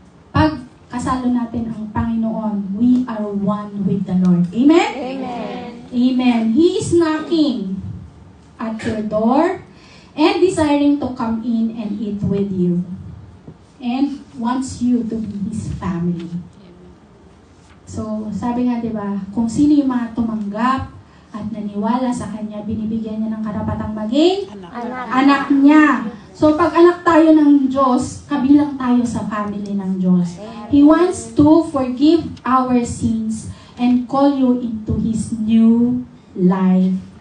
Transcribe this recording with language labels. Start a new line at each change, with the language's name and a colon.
Filipino: Pag kasalo natin ang Panginoon,
English: we are one with the Lord. Amen? Amen. Amen. He is knocking at your door and desiring to come in and eat with you. And wants you to be His family.
Filipino: So, sabi nga, di ba, kung sino yung mga tumanggap at naniwala sa Kanya, binibigyan niya ng karapatang maging anak niya. So, pag anak tayo ng Diyos, kabilang tayo sa family ng Diyos.
English: He wants to forgive our sins and call you into His new life.